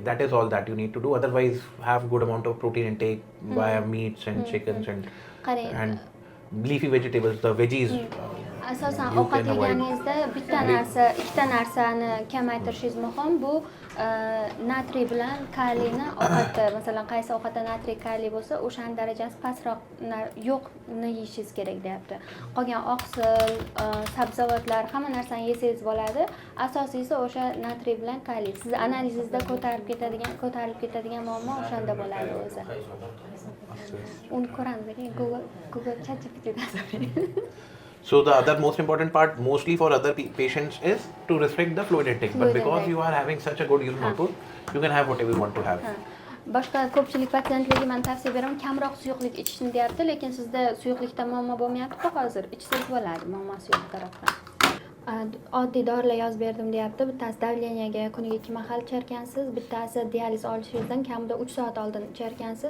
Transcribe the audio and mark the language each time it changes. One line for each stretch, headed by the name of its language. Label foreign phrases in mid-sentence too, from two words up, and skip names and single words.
English: That is all that you need to do. Otherwise, have good amount of protein intake via meats and chickens and leafy vegetables, the veggies.
Uzbek: Asosan
English: you
Uzbek: ovqat
English: can avoid.
Uzbek: yeganingizda bitta narsa, ikkita narsani kamaytirishingiz muhim. Bu natriy bilan kaliyni ovqatda, masalan, qaysi ovqatda natriy kaliy bo'lsa, o'shaning darajasi pastroq yo'qni yeyishingiz kerak deyapti. Qolgan oqsil, sabzavotlar, hamma narsani yesangiz bo'ladi. Asosiysi o'sha natriy bilan kaliy. Siz analizingizda ko'tarib ketadigan muammo o'shanda bo'ladi o'zi. Uni ko'ramiz, Google ChatGPT'da so'raymiz.
English: So the other most important part, mostly for other patients, is to restrict the fluid intake. But because you are having such a good urine output, you can have whatever you want to have.
Uzbek: Boshqa ko'pchilik patsientlarga men tavsiya beraman, kamroq suyuqlik ichishni deyapti, lekin sizda suyuqlikda muammo bo'lmayapti-ku hozir. Ichsangiz bo'ladi, muammosi yo'q tarafdan. Oddiy dorilar yozib berdim deyapti. Bittasi davleniyaga kuniga 2 mahal icharkansiz, bittasi dializ olishingizdan kamida 3 soat oldin icharkansiz.